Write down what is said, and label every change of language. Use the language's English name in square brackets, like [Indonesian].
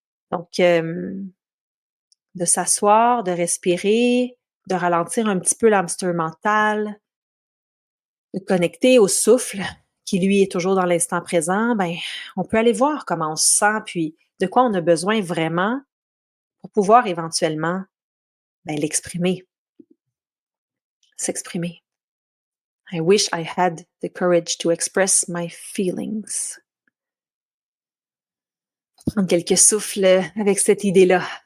[French] Donc, de s'asseoir, de respirer, de ralentir un petit peu l'hamster mental, de connecter au souffle qui, lui, est toujours dans l'instant présent, ben, on peut aller voir comment on se sent, puis de quoi on a besoin vraiment pour pouvoir éventuellement ben, l'exprimer, s'exprimer. [English] I wish I had the courage to express my feelings. [French] Prendre quelques souffles avec cette idée-là.